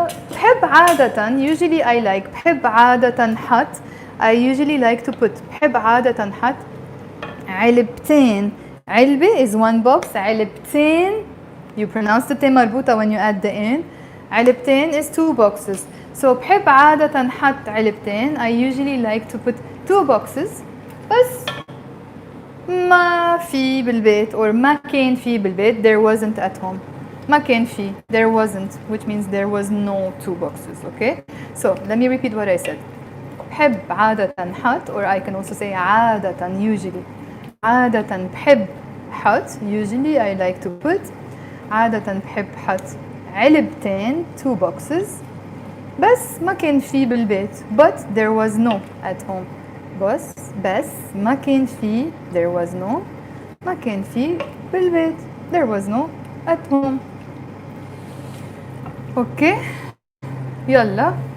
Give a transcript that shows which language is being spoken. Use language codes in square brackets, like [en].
[ar] بحب عادة, [en] usually I like, [ar] بحب عادة حط, [en] I usually like to put, [ar] بحب عادة حط علبتين. [en] علبة is one box, علبتين, you pronounce the ت مربوطة when you add the in. علبتين is two boxes. So [ar] بحب عادة حط علبتين, [en] I usually like to put two boxes. [ar] بس ما في بالبيت, or ما كان في بالبيت, [en] there wasn't at home. [ar] ما كان في, [en] there wasn't, which means there was no two boxes, okay? So let me repeat what I said. [ar] بحب عادة حط, [en] or I can also say عادة, usually. [ar] عادة بحب حط, [en] usually I like to put. [ar] عادة بحب حط علبتين, [en] two boxes. [ar] بس ما كان في بالبيت, [en] but there was no at home. [ar] بس ما كان في, [en] there was no, [ar] ما كان في بالبيت, [en] there was no at home. [ar] اوكي, يلا.